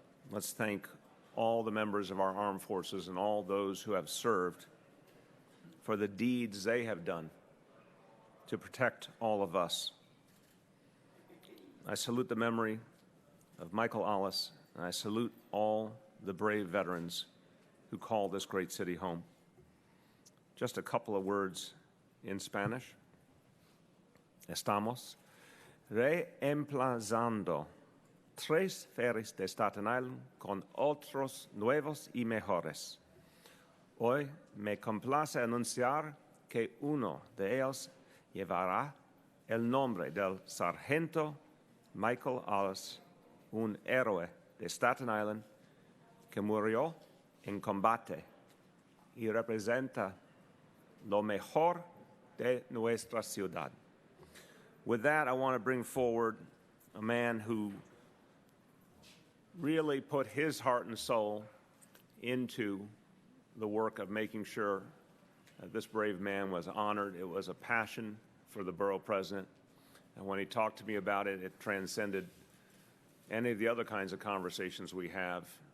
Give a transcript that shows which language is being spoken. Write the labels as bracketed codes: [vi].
[en] Let's thank all the members of our armed forces and all those who have served for the deeds they have done to protect all of us. I salute the memory of Michael Alice, and I salute all the brave veterans who call this great city home. Just a couple of words in Spanish. [es] Estamos reemplazando 3 ferries de Staten Island con otros nuevos y mejores. Hoy me complace anunciar que uno de ellos llevará el nombre del sargento Michael Alice, un héroe de Staten Island que murió en combate y representa lo mejor de nuestra ciudad. [en] With that, I want to bring forward a man who really put his heart and soul into the work of making sure that this brave man was honored. It was a passion for the borough president. And when he talked to me about it, it transcended any of the other kinds of conversations we have.